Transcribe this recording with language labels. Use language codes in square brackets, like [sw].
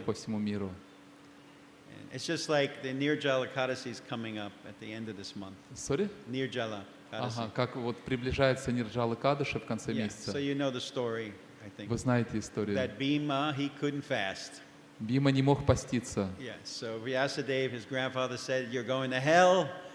[en] Yeah. [ru] по всему миру. [en] And it's just like the Nirjala Ekadasi is coming up at the end of this month. Sorry? Nirjala Ekadasi. [ru] Ага, как вот приближается Нирджала Кадаша в конце [en] Yeah. [ru] месяца. [en] So you know the story, I think. [ru] Вы знаете историю. [en] That Bhima, he couldn't fast. [ru] Бима не мог поститься. [en] Yeah. So Vyasadeva, his grandfather said, "You're going to hell.